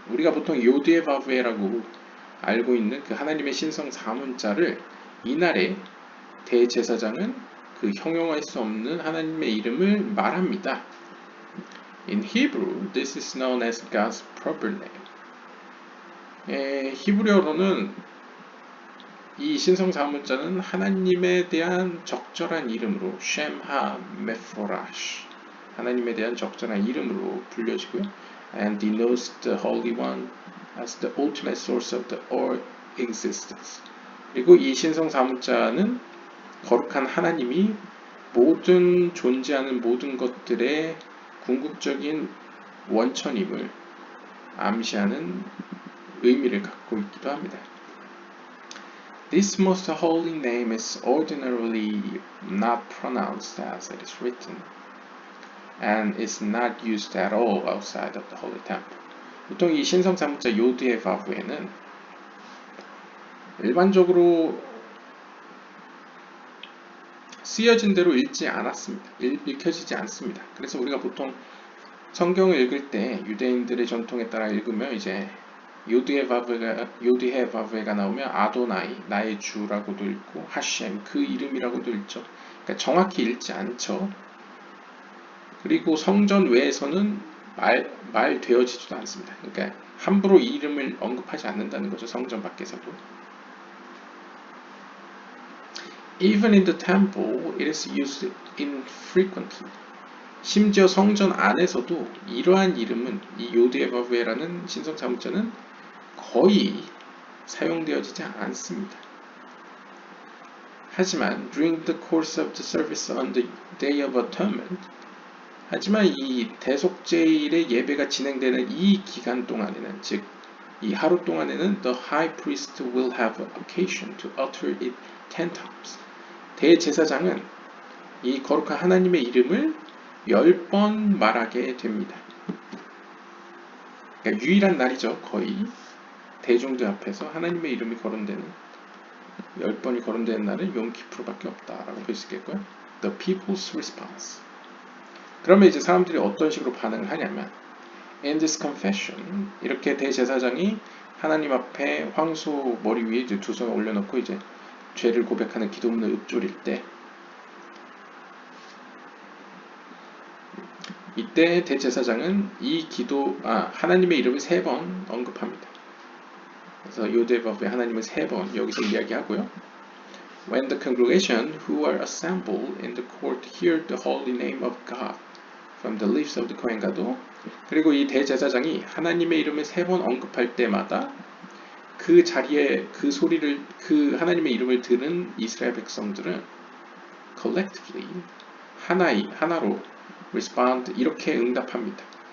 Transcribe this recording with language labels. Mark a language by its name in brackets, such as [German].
[Korean] 우리가 보통 요디에바브에라고 알고 있는 그 하나님의 신성 4문자를 이날에 대제사장은 그 형용할 수 없는 하나님의 이름을 말합니다. [English] In Hebrew, this is known as God's proper name. [Korean] 히브리어로는 이 신성 4문자는 하나님에 대한 적절한 이름으로 Shem HaMeforash, 하나님에 대한 적절한 이름으로 불려지고요. [English] And denotes the Holy One as the ultimate source of the all existence. [Korean] 그리고 이 신성 4문자는 거룩한 하나님이 모든 존재하는 모든 것들의 궁극적인 원천임을 암시하는 의미를 갖고 있기도 합니다. [English] This most holy name is ordinarily not pronounced as it is written, and is not used at all outside of the holy temple. [Korean] 보통 이 신성 3문자 요드에바브에는 일반적으로 쓰여진 대로 읽혀지지 않습니다. 그래서 우리가 보통 성경을 읽을 때 유대인들의 전통에 따라 읽으면 이제 요디에바브에가 나오면 아도나이, 나의 주라고도 읽고 하셴, 그 이름이라고도 읽죠. 그러니까 정확히 읽지 않죠. 그리고 성전 외에서는 말되어지지도 않습니다. 그러니까 함부로 이 이름을 언급하지 않는다는 거죠. 성전 밖에서도. [English] Even in the temple, it is used infrequently. [Korean] 심지어 성전 안에서도 이러한 이름은, 이 요드에바브에라는 신성 4문자는 거의 사용되어지지 않습니다. 하지만 [English] during the course of the service on the Day of Atonement, [Korean] 하지만 이 대속죄일의 예배가 진행되는 이 기간 동안에는, 즉 이 하루 동안에는 [English] the high priest will have occasion to utter it 10 times. [Korean] 대제사장은 이 거룩한 하나님의 이름을 10번 말하게 됩니다. 그러니까 유일한 날이죠. 거의 대중들 앞에서 하나님의 이름이 거론되는 10번이 거론되는 날은 욤키프르밖에 없다라고 볼 수 있겠고요. [English] The people's response. [Korean] 그러면 이제 사람들이 어떤 식으로 반응을 하냐면 [English] In this confession [Korean] 이렇게 대제사장이 하나님 앞에 황소 머리 위에 이제 두 손을 올려놓고 이제 죄를 고백하는 기도문을 읊조릴 때 이때 대제사장은 이 하나님의 이름을 3번 언급합니다. 그래서 요데바브의 하나님을 3번 여기서 이야기하고요. [English] When the congregation who are assembled in the court hear the holy name of God from the lips of the Kohen Gadol [Korean] 그리고 이 대제사장이 하나님의 이름을 3번 언급할 때마다 그 자리에 그 소리를 그 하나님의 이름을 들은 이스라엘 백성들은 collectively 하나로 respond 이렇게 응답합니다.